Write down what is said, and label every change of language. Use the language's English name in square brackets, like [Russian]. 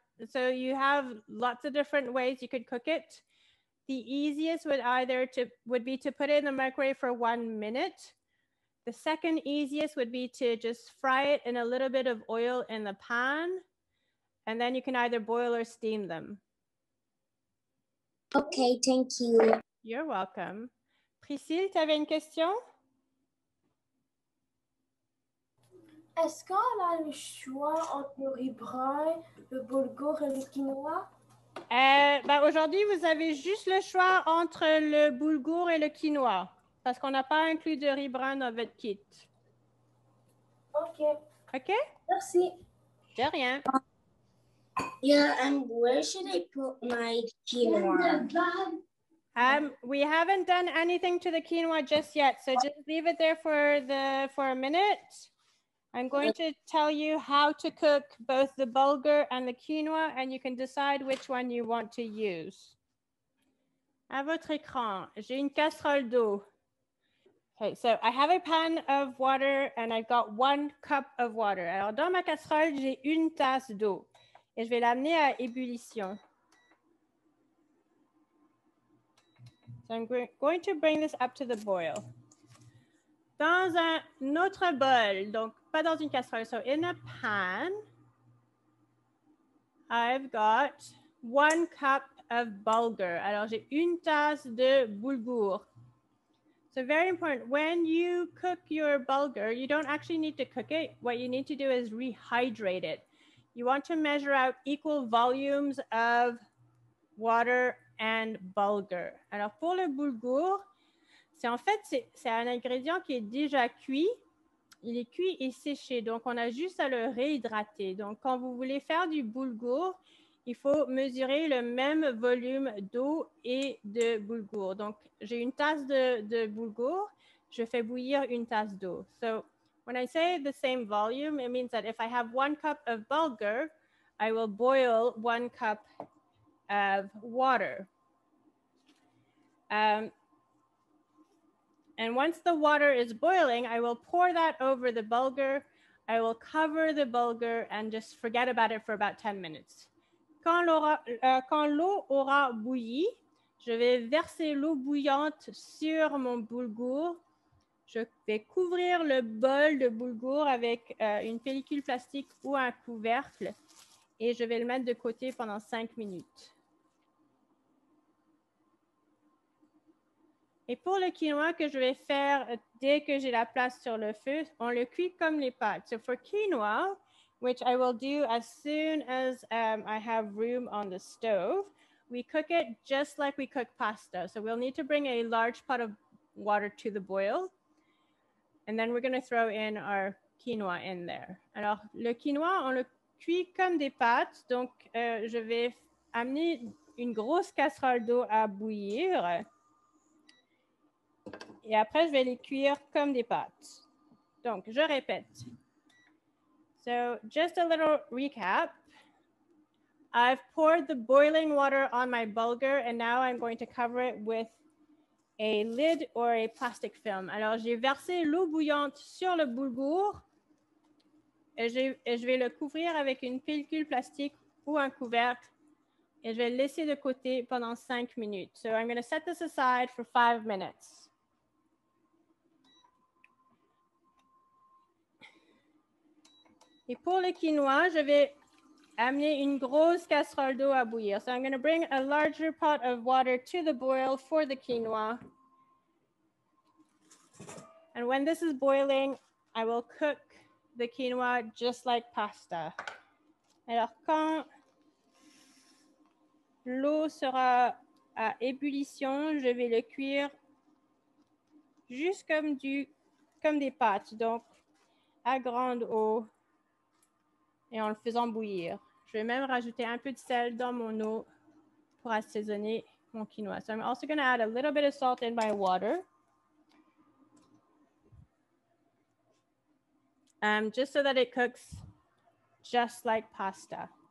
[English] So you have lots of different ways you could cook it. The easiest would be to put it in the microwave for 1 minute. The second easiest would be to just fry it in a little bit of oil in the pan. And then you can either boil or steam them. Okay, thank you. You're welcome. [French] Priscille, tu avais une question? Est-ce qu'on a le choix entre le riz brun, le boulgour et le quinoa? Aujourd'hui, vous avez juste le choix entre le boulgour et le quinoa parce qu'on n'a pas inclus de riz brun dans votre kit. OK. OK? Merci. De rien. [English] Yeah, and where should I put my quinoa? We haven't done anything to the quinoa just yet, so just leave it there for a minute. I'm going to tell you how to cook both the bulgur and the quinoa, and you can decide which one you want to use. [French] À votre écran, j'ai une casserole d'eau. [English] Okay, so I have a pan of water and I've got 1 cup of water. [French] Alors, dans ma casserole, j'ai une tasse d'eau et je vais l'amener à ébullition. [English] So I'm going to bring this up to the boil. [French] Dans un autre bol, donc pas dans une casserole, [English] so in a pan, I've got 1 cup of bulgur. [French] Alors, j'ai une tasse de bulgur. [English] So very important, when you cook your bulgur, you don't actually need to cook it. What you need to do is rehydrate it. You want to measure out equal volumes of water and bulgur. [French] Alors, pour le bulgur, c'est un ingrédient qui est déjà cuit. Il est cuit et séché, donc on a juste à le réhydrater. Donc, quand vous voulez faire du bulgur, il faut mesurer le même volume d'eau et de bulgur. Donc, j'ai une tasse de bulgur, je fais bouillir une tasse d'eau. [English] So, when I say the same volume, it means that if I have 1 cup of bulgur, I will boil 1 cup of water. And once the water is boiling, I will pour that over the bulgur. I will cover the bulgur and just forget about it for about 10 minutes. [French] Quand l'eau aura bouilli, je vais verser l'eau bouillante sur mon bulgur. Je vais couvrir le bol de bulgur avec une pellicule plastique ou un couvercle et je vais le mettre de côté pendant 5 minutes. Et pour le quinoa que je vais faire dès que j'ai la place sur le feu, on le cuit comme les pâtes. [English] So for quinoa, which I will do as soon as I have room on the stove, we cook it just like we cook pasta. So we'll need to bring a large pot of water to the boil. And then we're going to throw in our quinoa in there. [French] Alors, le quinoa, on le cuit comme des pâtes. Donc, je vais amener une grosse casserole d'eau à bouillir. Et après, je vais les cuire comme des pâtes. Donc, je répète. [English] So, just a little recap. I've poured the boiling water on my bulgur and now I'm going to cover it with a lid or a plastic film. [French] Alors, j'ai versé l'eau bouillante sur le bulgur et je vais le couvrir avec une pellicule plastique ou un couvercle et je vais le laisser de côté pendant 5 minutes. [English] So, I'm going to set this aside for 5 minutes. [French] Et pour le quinoa, je vais amener une grosse casserole d'eau à bouillir. [English] So I'm going to bring a larger pot of water to the boil for the quinoa. And when this is boiling, I will cook the quinoa just like pasta. [French] Alors, quand l'eau sera à ébullition, je vais le cuire juste comme des pâtes, donc à grande eau et en le faisant bouillir. Je vais même rajouter un peu de sel dans mon eau pour assaisonner mon quinoa. [English] So I'm also going to add a little bit of salt in my water. Just so that it cooks just like pasta.